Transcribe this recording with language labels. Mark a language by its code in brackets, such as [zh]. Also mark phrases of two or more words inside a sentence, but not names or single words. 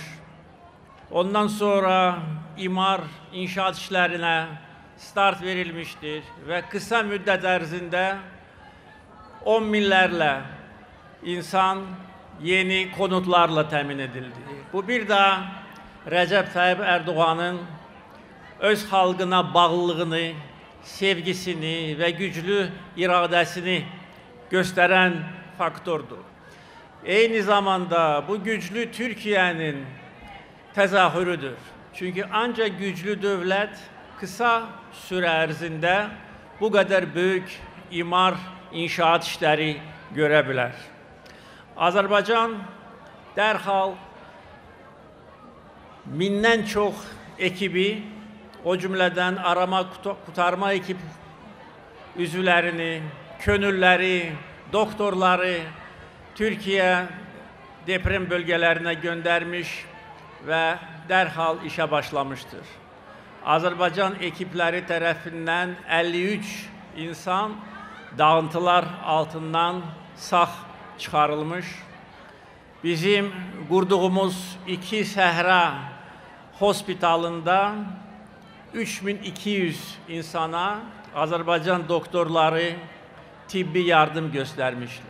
[az] Ondan sonra imar, inşaat işlərinə start verilmişdir və qısa müddət ərzində 10 minlərlə insan yeni konutlarla təmin edildi. Bu bir daha Recep Tayyip Erdoğan'ın öz xalqına bağlılığını, sevgisini və güclü iradəsini göstərən faktordur. Eyni zamanda bu güclü Türkiye'nin təzahürüdür. Çünkü ancak güclü dövlət [tr] kısa süre [az] ərzində [tr] bu kadar büyük [az] imar, inşaat işləri görə bilər. Azərbaycan dərhal mindən çox ekibi, o cümlədən [tr] arama kurtarma ekip [az] üzvlərini, könülləri, doktorları Türkiye deprem bölgələrinə göndərmiş və dərhal işə başlamıştır. Azərbaycan ekipləri tərəfindən 53 insan dağıntılar altından sağ çıxarılmış. Bizim qurduğumuz 2 səhra hospitalında 3200 insana Azərbaycan doktorları tibbi yardım göstərmişlər.